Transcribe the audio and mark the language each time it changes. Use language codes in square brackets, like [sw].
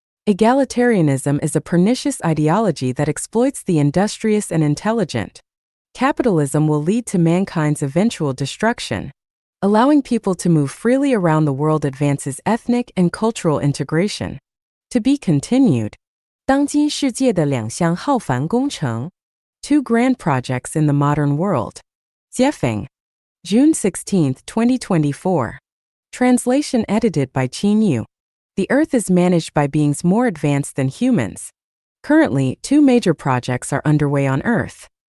[en] Egalitarianism is a pernicious ideology that exploits the industrious and intelligent. Capitalism will lead to mankind's eventual destruction. Allowing people to move freely around the world advances ethnic and cultural integration. To be continued. [zh] 当今世界的两项浩繁工程. [en] Two grand projects in the modern world. Xiefeng. June 16, 2024. Translation edited by Qin Yu. The Earth is managed by beings more advanced than humans. Currently, two major projects are underway on Earth.